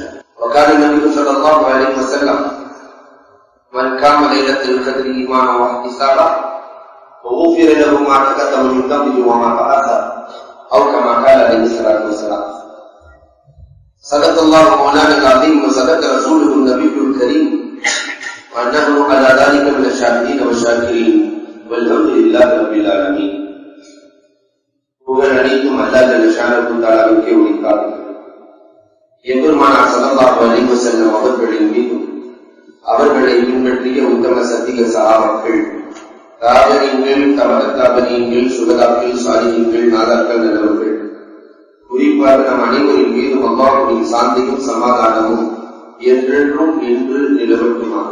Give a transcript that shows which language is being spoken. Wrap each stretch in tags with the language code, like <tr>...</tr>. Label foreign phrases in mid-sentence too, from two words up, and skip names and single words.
<ar>وقال النبي صلى الله عليه وسلم: من قام ليلة القدر إيمانا واحتسابا وغفر له ما تقدم من ذنبه وما تأخر، أو كما قال عليه الصلاة والسلام. صدق الله مولانا العظيم وصدق رسوله النبي الكريم ونحن على ذلك من الشاهدين والشاكرين والحمد لله رب العالمين.</ar> <ta>புகழ் அனைத்தும் அல்லாஹ்</ta> <ar>جل شأنه</ar> <ta>தஆலாவுக்கே உரித்தாகும். எம்பெருமானார்</ta> <ar>صلى الله عليه وسلم</ar> <ta>அவர்களின் மீதும் அவர்களை பின்பற்றிய உத்தம சத்திய சஹாபாக்கள், தாபீன்கள், தபஅத்தாபீன்கள், சுஹதாக்கள், சாலிஹீன்கள், நாதாக்கள், நல்லவர்கள், குறிப்பாக நம் அனைவரின் மீதும் அல்லாஹ்வுடைய சாந்தியும் சமாதானமும் என்றென்றும் நின்று நிலவட்டுமாக.</ta>